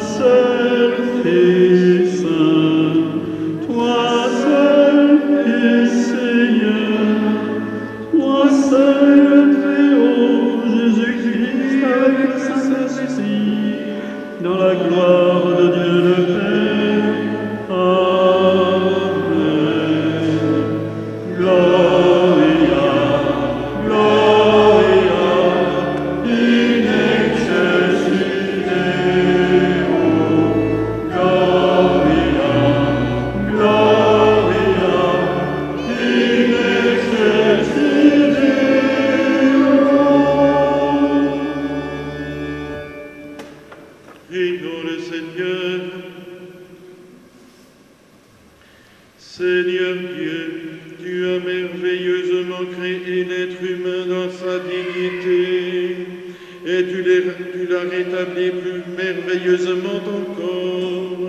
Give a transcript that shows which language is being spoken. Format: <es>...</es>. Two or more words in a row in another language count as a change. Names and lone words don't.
<fr>seul es saint, toi seul es Seigneur, toi seul très haut, Jésus-Christ avec le Saint-Esprit, dans la gloire de Dieu le Père. Amen.</fr> <la>Gloria, Gloria, in excelsis Deo. Gloria, Gloria, in excelsis Deo.</la> <fr>Prions le Seigneur. Seigneur Dieu, tu as merveilleusement créé l'être humain dans sa dignité, et tu l'as rétabli plus merveilleusement encore.</fr>